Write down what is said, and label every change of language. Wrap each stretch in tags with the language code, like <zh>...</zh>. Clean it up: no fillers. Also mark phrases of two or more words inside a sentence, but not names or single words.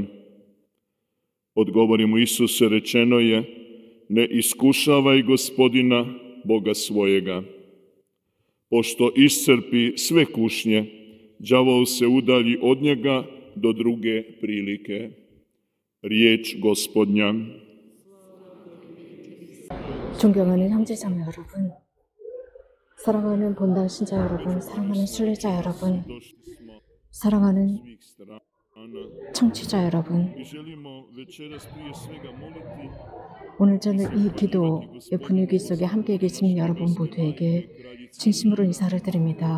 <hr>Odgovori mu Isus: rečeno je, ne iskušavaj Gospodina Boga svojega. Pošto iscrpi sve kušnje, đavao se udalji od njega do druge prilike. Riječ Gospodnja.</hr> <ko>존경하는 형제자매 여러분, 사랑하는 본당 신자 여러분, 사랑하는 순례자 여러분, 사랑하는 청취자 여러분, 오늘 저는 이 기도의 분위기 속에 함께 계신 여러분 모두에게 진심으로 인사를 드립니다.</ko>